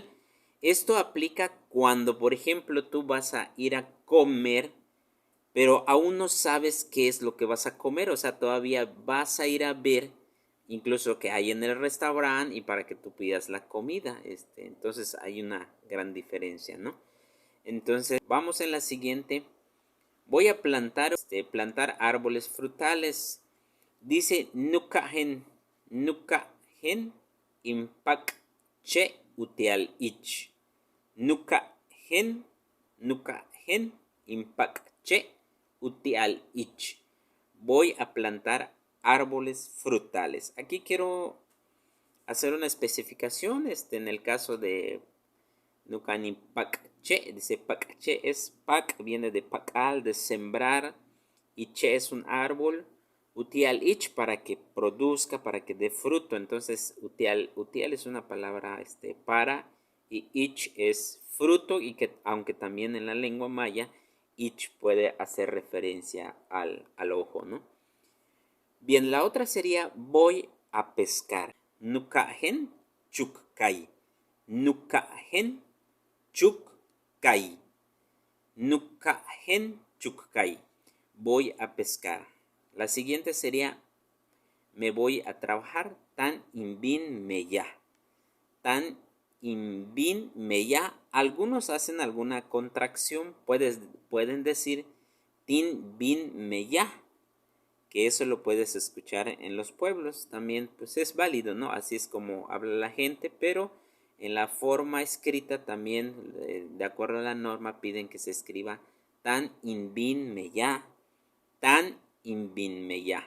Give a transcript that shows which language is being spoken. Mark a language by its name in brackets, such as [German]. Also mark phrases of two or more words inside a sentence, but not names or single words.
[Spanish] Esto aplica cuando, por ejemplo, tú vas a ir a comer, pero aún no sabes qué es lo que vas a comer, o sea, todavía vas a ir a ver incluso que hay en el restaurante y para que tú pidas la comida, entonces hay una gran diferencia, ¿no? Entonces, vamos en la siguiente. Voy a plantar árboles frutales. [Yucateco] Dice nukahen, nukahen impak che utial ich. Nukahen, nukahen impak che utial ich. [Spanish] Voy a plantar árboles frutales. Aquí quiero hacer una especificación. En el caso de [Yucateco] Nukani Pakche, [Spanish] dice Pakche es Pak, viene de Pakal, de sembrar, y Che es un árbol, [Yucateco] Utial Ich [Spanish] para que produzca, para que dé fruto. Entonces, Utial es una palabra para, y Ich es fruto, y que aunque también en la lengua maya, Ich puede hacer referencia al ojo, ¿no? Bien, la otra sería voy a pescar. [Yucateco] Nukahen chukkai. Nukahen chukkai. Nukahen chukkai. [Spanish] Voy a pescar. La siguiente sería me voy a trabajar. [Yucateco] Tan inbin meya. Tan inbin meya. [Spanish] Algunos hacen alguna contracción. Pueden decir [Yucateco] tin bin meya, [Spanish] que eso lo puedes escuchar en los pueblos también, pues es válido, ¿no? Así es como habla la gente, pero en la forma escrita también, de acuerdo a la norma, piden que se escriba [Yucateco] tan in bin meya, tan in bin meya.